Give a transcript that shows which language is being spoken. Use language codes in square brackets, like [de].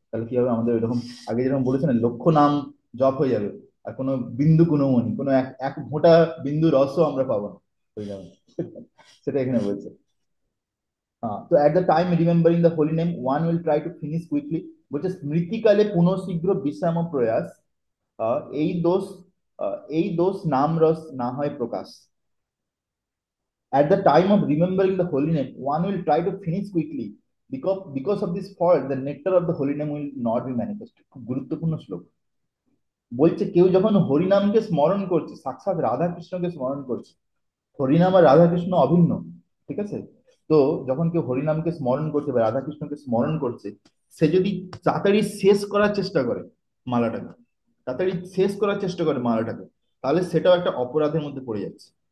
[bn] তাহলে কি হবে, আমাদের এরকম আগে যেরকম বলেছে না, লক্ষ নাম জপ হয়ে যাবে, আর কোনো বিন্দু গুণমণি, কোনো এক এক ফোঁটা বিন্দু রসও আমরা পাবো না, হয়ে যাবে। সেটা এখানে বলছে। তো [en] at the time remembering the holy name one will try to finish quickly, [bn] বলছে স্মৃতিকালে পুনঃশীঘ্র বিশ্রাম ও প্রয়াস, এই দোষ, এই দোষ নাম রস না হয় প্রকাশ। [en] At the time of remembering the holy name one will try to finish quickly, because of this fault the nectar of the holy name will not be manifest। [bn] খুব গুরুত্বপূর্ণ শ্লোক। বলছে কেউ যখন হরিনামকে স্মরণ করছে, সাক্ষাৎ রাধা কৃষ্ণকে স্মরণ করছে, হরিনাম আর রাধাকৃষ্ণ অভিন্ন। ঠিক আছে, তো যখন কেউ হরিনামকে স্মরণ করছে বা রাধাকৃষ্ণকে স্মরণ করছে, সে যদি তাড়াতাড়ি শেষ করার চেষ্টা করে মালাটাকে, তাড়াতাড়ি শেষ করার চেষ্টা করে মালাটাকে, তাহলে সেটাও একটা অপরাধের মধ্যে পড়ে যাচ্ছে।